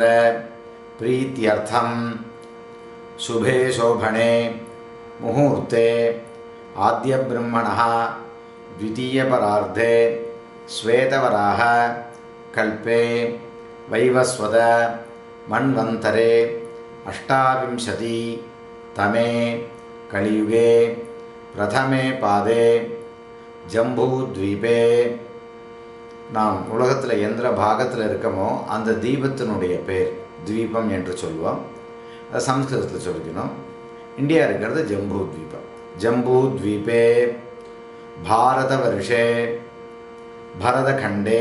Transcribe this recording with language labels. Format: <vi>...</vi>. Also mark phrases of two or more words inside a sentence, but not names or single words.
<sa>प्रीत्यर्थं शुभे शोभणे मुहूर्ते आद्यब्रह्मणः द्वितीयपरार्धे श्वेतवराह कल्पे वैवस्वत मन्वन्तरे 28 तमे कलियुगे प्रथमे पादे ஜம்பூத்வீபே.</sa> <ta>நாம் உலகத்தில் எந்த பாகத்தில் இருக்கமோ அந்த தீபத்தினுடைய பேர் தீபம் என்று சொல்லுவோம். அது சம்ஸ்கிருதத்தில் சொல்லிக்கணும். இந்தியா இருக்கிறது ஜம்பூத்வீபம்.</ta> <sa>जम्बूद्वीपे भारत वर्षे भरतखण्डे.</sa>